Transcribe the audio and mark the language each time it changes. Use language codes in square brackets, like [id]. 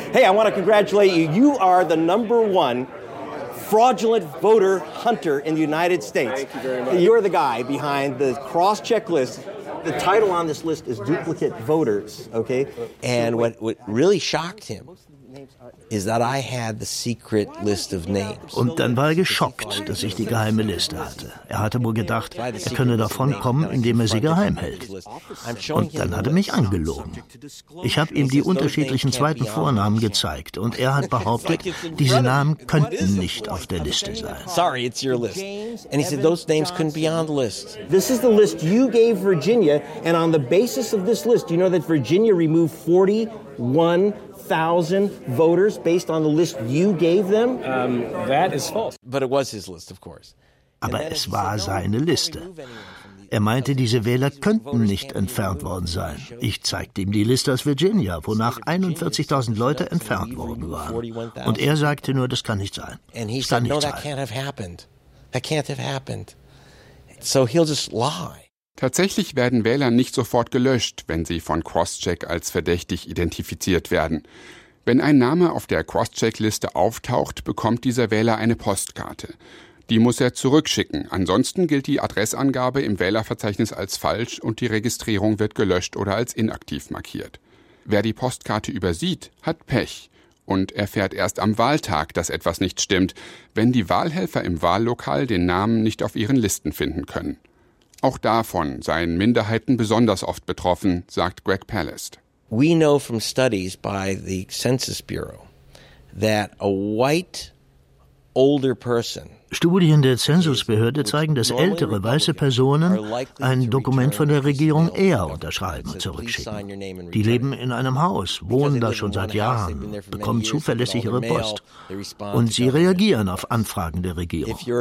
[en] Hey, I want to congratulate you. You are the number one fraudulent voter hunter in the United States. Thank you very much. You're the guy behind the cross checklist. The title on this list is Duplicate Voters, okay? And what really shocked him is that I had the secret list of names. [de] Und dann war er geschockt, dass ich die geheime Liste hatte. Er hatte wohl gedacht, er könne davon kommen, indem er sie geheim hält. Und dann hat er mich angelogen. Ich habe ihm die unterschiedlichen zweiten Vornamen gezeigt und er hat behauptet, diese Namen könnten nicht auf der Liste sein. [en] Sorry, it's your list. And he said those names couldn't be on the list. This is the list you gave Virginia, and on the basis of this list, you know that Virginia removed 41 1,000 voters based on the list you gave them? That is false. But it was his list, of course. [de] Aber es war seine Liste. Er meinte, diese Wähler könnten nicht entfernt worden sein. Ich zeigte ihm die Liste aus Virginia, wonach 41.000 Leute entfernt worden waren. Und er sagte nur, das kann nicht sein. Das kann nicht sein. [en] No, that can't have happened. That can't have happened. So he'll just lie. [de] Tatsächlich werden Wähler nicht sofort gelöscht, wenn sie von Crosscheck als verdächtig identifiziert werden. Wenn ein Name auf der Crosscheck-Liste auftaucht, bekommt dieser Wähler eine Postkarte. Die muss er zurückschicken, ansonsten gilt die Adressangabe im Wählerverzeichnis als falsch und die Registrierung wird gelöscht oder als inaktiv markiert. Wer die Postkarte übersieht, hat Pech und erfährt erst am Wahltag, dass etwas nicht stimmt, wenn die Wahlhelfer im Wahllokal den Namen nicht auf ihren Listen finden können. Auch davon seien Minderheiten besonders oft betroffen, sagt Greg Palast. [en] We know from studies by the Census Bureau that a white older person. [de] Studien der Zensusbehörde zeigen, dass ältere weiße Personen ein Dokument von der Regierung eher unterschreiben und zurückschicken. Die leben in einem Haus, wohnen da schon seit Jahren, bekommen zuverlässig ihre Post und sie reagieren auf Anfragen der Regierung.